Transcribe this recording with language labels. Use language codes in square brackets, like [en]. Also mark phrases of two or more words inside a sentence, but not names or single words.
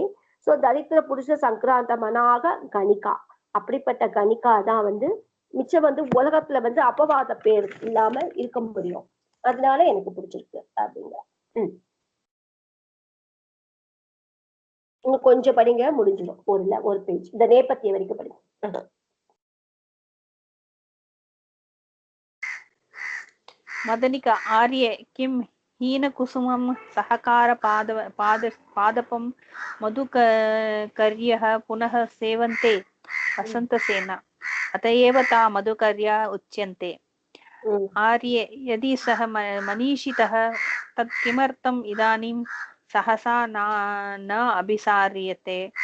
[ta] சோ [sa] दरिद्र पुरुष संक्रान्त मनाः गणिका, [ta] அப்படிப்பட்ட கணிகா தான் மிச்சம் உலகத்துல அபவாத பேர் இல்லாம இருக்க முடியும். அதனால எனக்கு பிடிச்சிருக்கு அப்படிங்க. இன்னும் கொஞ்சம் படிங்க முடிஞ்சிடும். ஒரு பேஜ் இந்த நேபத்திய வரைக்கும் படிங்க. [sa] मदनिका आर्ये किं हीनकुसुमं पादपं मधुकर्यः पुनः सेवन्ते वसन्तसेना अत एव ता मधुकर्या उच्यन्ते आर्ये यदि सः मनीषितः तत् किमर्थम् इदानीं सहसा न अभिसार्यते